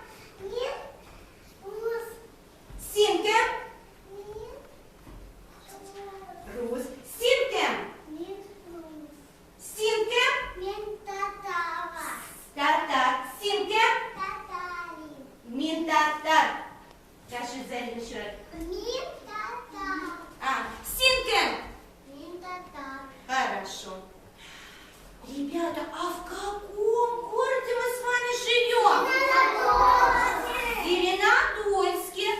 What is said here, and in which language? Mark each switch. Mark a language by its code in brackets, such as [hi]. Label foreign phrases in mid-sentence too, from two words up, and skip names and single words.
[tt] Синкем. Рус. Синкем. Синкем. Татар. Синкем. Мин татар. [ru] Скажи, Зарина, еще раз. [tt] Синкем. Хорошо. [ru] Ребята, а в каком городе мы с вами живем? В Зеленодольске.